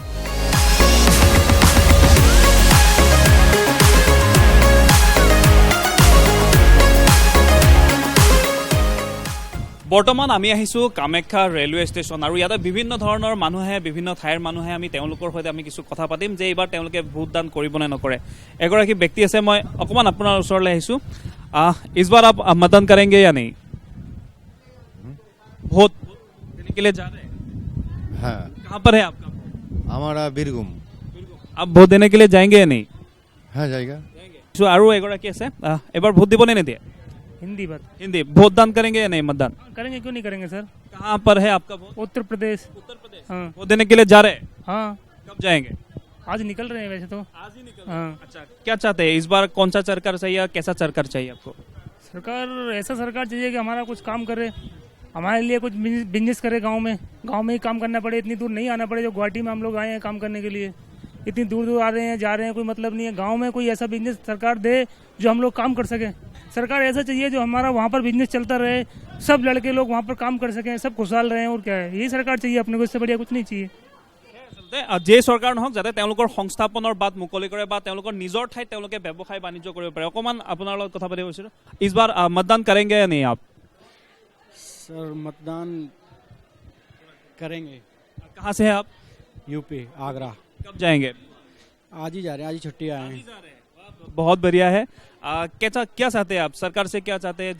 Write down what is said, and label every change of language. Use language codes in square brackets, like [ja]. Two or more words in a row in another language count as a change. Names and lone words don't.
[as] বৰ্তমান আমি আহিছোঁ কামাখ্যা ৰেলৱে ষ্টেচন আৰু ইয়াতে বিভিন্ন ধৰণৰ মানুহে, বিভিন্ন ঠাইৰ মানুহে আমি তেওঁলোকৰ সৈতে আমি কিছু কথা পাতিম যে এইবাৰ তেওঁলোকে ভোটদান কৰিব নে নকৰে। এগৰাকী ব্যক্তি আছে, মই অকণমান আপোনাৰ ওচৰলৈ আহিছোঁ। [hi] इस बार आप मतदान करेंगे या नहीं? वोट देने के लिए जा रहे हैं? हाँ। कहाँ पर है आपका? हमारा बीरगुम। आप ভোট देने के लिए जाएंगे या नहीं? हाँ, जाएगा। [as] আৰু এগৰাকী আছে, এবাৰ ভোট দিব নে নিদিয়ে? [hi] हिंदी बात हिंदी ভোট दान करेंगे या नहीं? मतदान करेंगे, क्यों नहीं करेंगे सर। कहाँ पर है आपका वोट? उत्तर प्रदेश। उत्तर प्रदेश। हाँ वोट देने के लिए जा रहे हैं? हाँ, कब जाएंगे? आज निकल रहे हैं वैसे तो। आज ही निकल। हाँ, अच्छा, क्या चाहते हैं इस बार? कौन सा सरकार चाहिए, कैसा सरकार चाहिए आपको? सरकार ऐसा सरकार चाहिए कि हमारा कुछ काम करे, हमारे लिए कुछ बिजनेस करे, गांव में ही काम करना पड़े, इतनी दूर नहीं आना पड़े। जो गुवाहाटी में हम लोग आए हैं काम करने के लिए, इतनी दूर दूर आ रहे हैं, जा रहे हैं, कोई मतलब नहीं है। गांव में कोई ऐसा बिजनेस सरकार दे जो हम लोग काम कर सके। सरकार ऐसा चाहिए जो हमारा वहाँ पर बिजनेस चलता रहे, सब लड़के लोग वहाँ पर काम कर सकें, सब खुशहाल रहे। और क्या है, यही सरकार चाहिए अपने को, इससे बढ़िया कुछ नहीं चाहिए। [as] যে চৰকাৰ নহওক যাতে তেওঁলোকৰ সংস্থাপনৰ বাট মুকলি কৰে বা তেওঁলোকৰ নিজৰ ঠাইত তেওঁলোকে ব্যৱসায় বাণিজ্য কৰিব পাৰে। অকণমান আপোনাৰ লগত কথা পাতি গৈছিলোঁ। [hi] इस बार मतदान करेंगे या नहीं आप? सर मतदान करेंगे। कहाँ से है आप? यूपी, आगरा। कब जाएंगे? आज ही जा रहे हैं, आज ही छुट्टी आए हैं। बहुत बढ़िया है। क्या चाहते हैं आप? सरकार से क्या चाहते हैं?